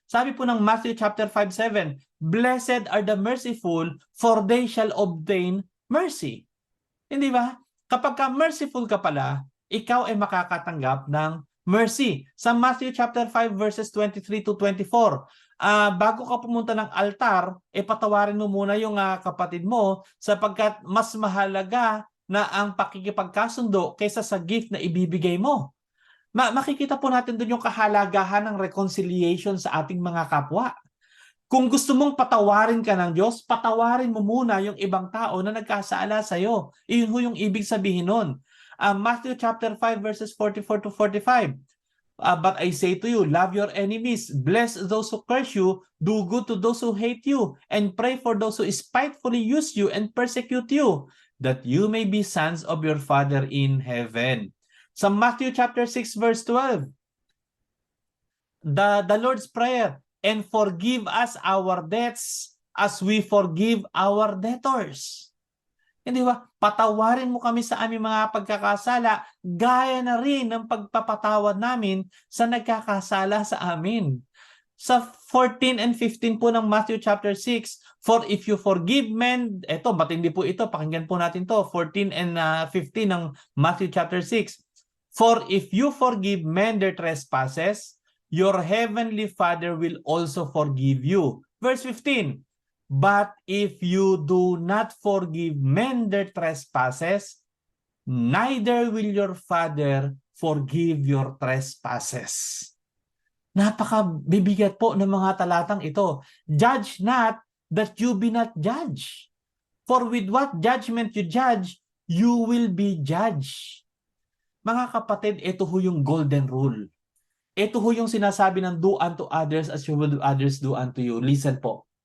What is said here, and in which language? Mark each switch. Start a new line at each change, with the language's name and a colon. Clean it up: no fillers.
Filipino: Sabi po ng
English: Matthew chapter 5:7, blessed are the merciful, for they shall obtain mercy.
Filipino: Hindi ba? Kapag ka merciful ka pala, ikaw ay makakatanggap ng mercy. Sa Matthew chapter 5 verses 23-24, bago ka pumunta ng altar, patawarin mo muna yung kapatid mo sapagkat mas mahalaga na ang pakikipagkasundo kaysa sa gift na ibibigay mo. Makikita po natin doon yung kahalagahan ng reconciliation sa ating mga kapwa. Kung gusto mong patawarin ka ng Diyos, patawarin mo muna yung ibang tao na nagkasala sa iyo. Iyon ho yung ibig sabihin nun. Matthew chapter 5 verses 44-45.
English: But I say to you, love your enemies, bless those who curse you, do good to those who hate you, and pray for those who spitefully use you and persecute you, that you may be sons of your Father in heaven. Sa Matthew chapter 6 verse 12, the Lord's Prayer, and forgive us our debts as we forgive our debtors.
Filipino: Hindi ba? Patawarin mo kami sa aming mga pagkakasala, gaya na rin ng pagpapatawad namin sa nagkakasala sa amin. Sa 14 and 15 po ng Matthew chapter 6,
English: for if you forgive men,
Filipino: eto, matindi po ito, pakinggan po natin to, 14 and 15 ng Matthew chapter 6.
English: For if you forgive men their trespasses, your heavenly Father will also forgive you. Verse 15, but if you do not forgive men their trespasses, neither will your Father forgive your trespasses.
Filipino: Napakabibigat po ng mga talatang ito.
English: Judge not that you be not judged. For with what judgment you judge, you will be judged.
Filipino: Mga kapatid, ito ho yung golden rule. Ito ho yung sinasabi ng
English: do unto others as you will others do unto you. Listen
Filipino: po.